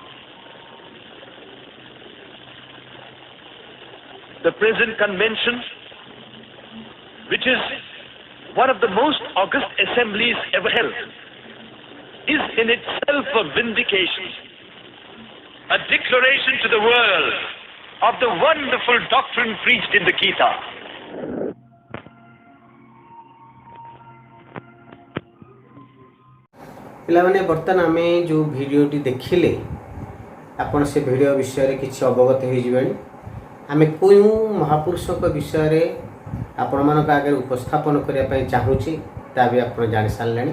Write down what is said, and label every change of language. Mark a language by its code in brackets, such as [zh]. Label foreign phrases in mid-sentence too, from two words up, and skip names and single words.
[en] The present convention, which is one of the most august assemblies ever held, is in itself a vindication, a declaration to the world of the wonderful doctrine preached in the Gita. [or] ପିଲାମାନେ ବର୍ତ୍ତମାନ ଆମେ ଯେଉଁ ଭିଡ଼ିଓଟି ଦେଖିଲେ ଆପଣ ସେ ଭିଡ଼ିଓ ବିଷୟରେ କିଛି ଅବଗତ ହୋଇଯିବେଣି। ଆମେ କେଉଁ ମହାପୁରୁଷଙ୍କ ବିଷୟରେ ଆପଣମାନଙ୍କ ଆଗରେ ଉପସ୍ଥାପନ କରିବା ପାଇଁ ଚାହୁଁଛି ତା ବି ଆପଣ ଜାଣିସାରିଲେଣି।